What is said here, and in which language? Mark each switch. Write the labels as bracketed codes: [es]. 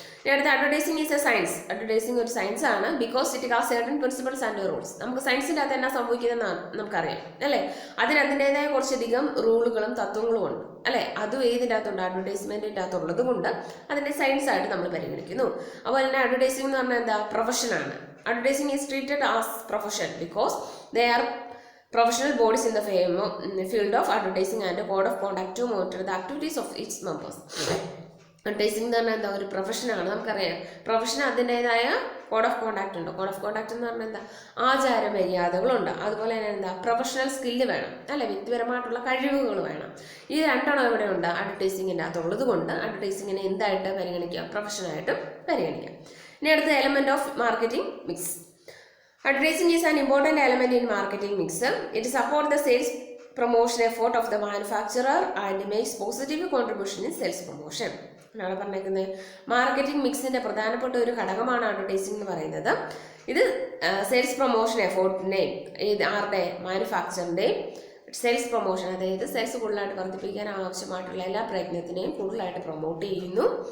[ml] ഇനി അടുത്ത [en] Advertising is a science. Advertising [ml] ഒരു സയൻസ് ആണ് [en] Because it has certain principles and rules. [ml] നമുക്ക് സയൻസിൻ്റെ അകത്ത് എന്നാ സംഭവിക്കുന്നതെന്നാണ് നമുക്കറിയാം അല്ലേ. അതിന് അതിൻ്റെതായ കുറച്ചധികം റൂളുകളും തത്വങ്ങളും ഉണ്ട് അല്ലെ. അതും ഏതിൻ്റെ അകത്തുണ്ട്? അഡ്വർടൈസ്മെന്റിൻ്റെ അകത്തുള്ളത് കൊണ്ട് അതിനെ സയൻസ് ആയിട്ട് നമ്മൾ പരിഗണിക്കുന്നു. അതുപോലെ തന്നെ അഡ്വർടൈസിംഗ് എന്ന് പറഞ്ഞാൽ എന്താ? പ്രൊഫഷനാണ്. [en] Advertising is treated as profession because they are professional bodies in the field of advertising and a code of conduct to monitor the activities of its members. [ml] Advertising എന്ന് പറഞ്ഞാൽ എന്താ? ഒരു പ്രൊഫഷനാണ്. നമുക്കറിയാം പ്രൊഫഷൻ അതിൻ്റെതായ കോഡ് ഓഫ് കോണ്ടാക്ട് ഉണ്ട്. Code of contact എന്ന് പറഞ്ഞാൽ എന്താ? ആചാര മര്യാദകളുണ്ട്. അതുപോലെ തന്നെ എന്താ? പ്രൊഫഷണൽ സ്കില്ല് വേണം അല്ലെ, വ്യക്തിപരമായിട്ടുള്ള കഴിവുകൾ വേണം. ഈ രണ്ടെണ്ണം ഇവിടെ ഉണ്ട് അഡ്വർടൈസിങ്ങിൻ്റെ അകത്തുള്ളത് കൊണ്ട് അഡ്വർടൈസിങ്ങിനെ എന്തായിട്ട് പരിഗണിക്കാം? പ്രൊഫഷനായിട്ടും പരിഗണിക്കാം. ഇനി അടുത്ത element of marketing mix. [en] Advertising is an important element in marketing mix. It supports the sales promotion effort of the manufacturer and makes positive contribution in sales promotion. [ml] എന്നാണ് പറഞ്ഞേക്കുന്നത്. മാർക്കറ്റിംഗ് മിക്സിന്റെ പ്രധാനപ്പെട്ട ഒരു ഘടകമാണ് അഡ്വർടൈസിംഗ് എന്ന് പറയുന്നത്. ഇത് സെയിൽസ് പ്രൊമോഷൻ എഫോർട്ടിനെയും ആരുടെ? മാനുഫാക്ചറിന്റെയും sales promotion, അതായത് സെയിൽസ് കൂടുതലായിട്ട് വർദ്ധിപ്പിക്കാൻ ആവശ്യമായിട്ടുള്ള എല്ലാ പ്രയത്നത്തിനെയും കൂടുതലായിട്ട് പ്രൊമോട്ട് ചെയ്യുന്നു.